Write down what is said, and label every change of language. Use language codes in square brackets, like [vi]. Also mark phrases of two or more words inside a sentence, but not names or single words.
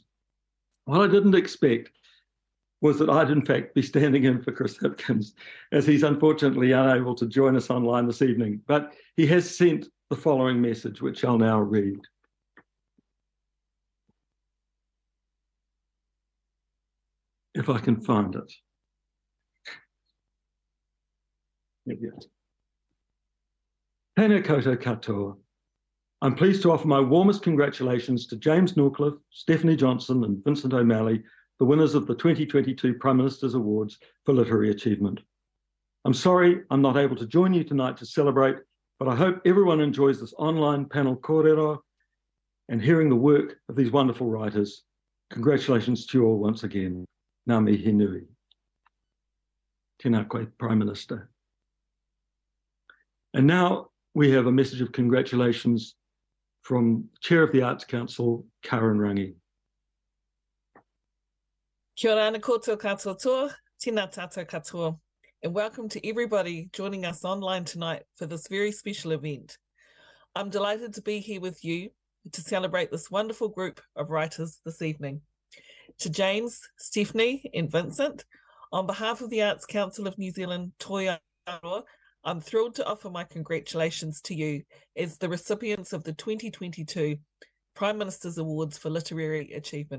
[en] What I didn't expect was that I'd in fact be standing in for Chris Hipkins, as he's unfortunately unable to join us online this evening, but he has sent the following message, which I'll now read. If I can find it. There we go. [mi] Tēnā koutou katoa. [en] I'm pleased to offer my warmest congratulations to James Norcliffe, Stephanie Johnson, and Vincent O'Malley, the winners of the 2022 Prime Minister's Awards for Literary Achievement. I'm sorry I'm not able to join you tonight to celebrate, but I hope everyone enjoys this online panel kōrero and hearing the work of these wonderful writers. Congratulations to you all once again. [mi] Ngā mihi nui. Tēnā koe, [en] Prime Minister. And now we have a message of congratulations from Chair of the Arts Council, Karen Rangi. [mi] Kia ora ana koutou katoa toa, tēnā tātou katoa, [en] and welcome to everybody joining us online tonight for this very special event. I'm delighted to be here with you, to celebrate this wonderful group of writers this evening. To James, Stephanie and Vincent, on behalf of the Arts Council of New Zealand, Toi Aroa, I'm thrilled to offer my congratulations to you as the recipients of the 2022 Prime Minister's Awards for Literary Achievement.